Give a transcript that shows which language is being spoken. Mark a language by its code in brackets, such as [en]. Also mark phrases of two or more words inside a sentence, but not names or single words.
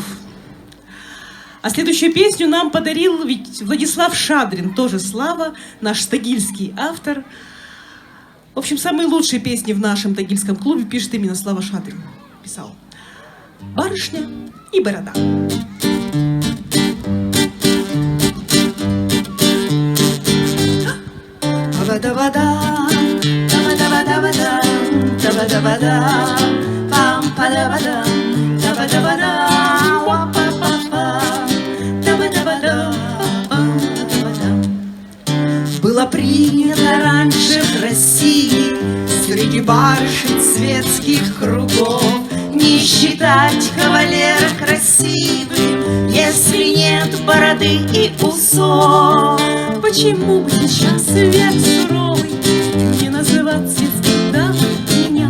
[ru] А следующую песню нам подарил Владислав Шадрин, тоже Слава, наш тагильский автор. В общем, самые лучшие песни в нашем тагильском клубе пишет именно Слава Шадрин. Писал. «Барышня и борода». Вода-вода, да-вода-вода-вода, да-вода-вода, пам-па-да-вода, да-вода-вода, ва-па-па-па, да-вода-вода, пам-па-да-вода. Было принято раньше в России среди барышень светских кругов не считать кавалера красивым, если нет бороды и усов. Почему бы сейчас век суровый не называть светской дамой меня?